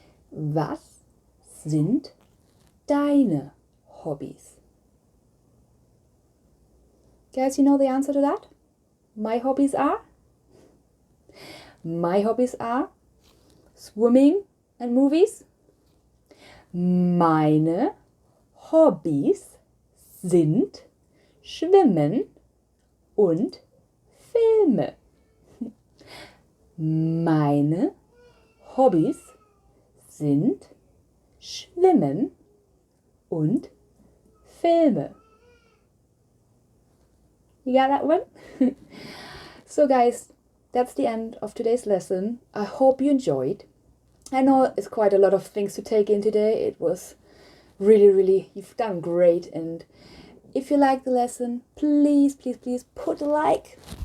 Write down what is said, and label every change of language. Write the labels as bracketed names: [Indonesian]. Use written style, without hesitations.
[German] Was sind deine Hobbys? [English] Guys, you know the answer to that? My hobbies are? My hobbies are swimming and movies. [German] Meine Hobbys sind Schwimmen und Filme. Meine Hobbys sind Schwimmen und Filme. [English] You got that one? So guys, that's the end of today's lesson. I hope you enjoyed. I know it's quite a lot of things to take in today. It was really, you've done great. And if you like the lesson, please put a like.